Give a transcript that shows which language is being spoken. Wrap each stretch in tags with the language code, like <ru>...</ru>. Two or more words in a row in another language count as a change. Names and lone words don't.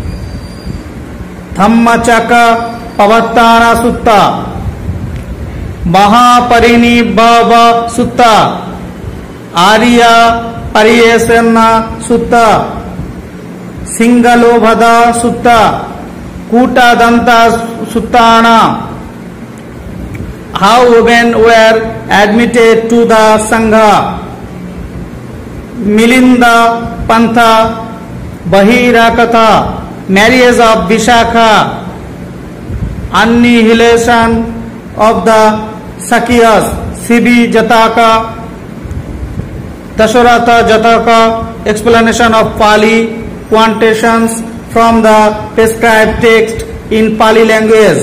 <en>Dhammachaka Pavattana Sutta, Mahaparinibhava Sutta, Arya Pariyasana Sutta, Singalobhada Sutta, Kuta Danta Suttana, how women were admitted to the Sangha, Milinda Pantha, Bahirakatha, marriage of Vishakha, annihilation of the Sakyas, Sibi Jataka, Dasharatha Jataka, explanation of Pali quotations from the prescribed text in Pali language.</en>